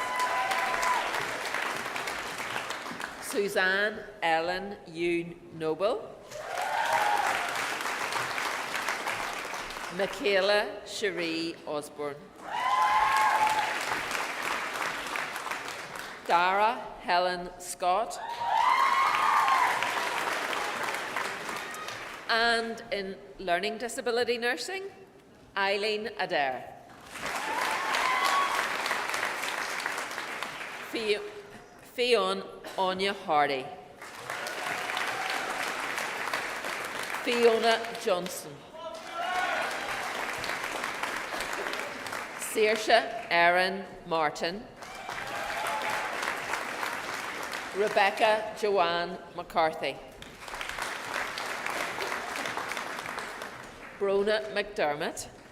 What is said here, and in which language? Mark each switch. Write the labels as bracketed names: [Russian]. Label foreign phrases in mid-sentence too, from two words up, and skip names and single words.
[English] Suzanne Ellen Yoon Noble, Michaela Cherie Osborne, Dara Helen Scott, and in learning disability nursing, Eileen Adair. Fionn Anya Hardy, Fiona Johnson, Saoirse Erin Martin, Rebecca Joanne McCarthy, Brona McDermott,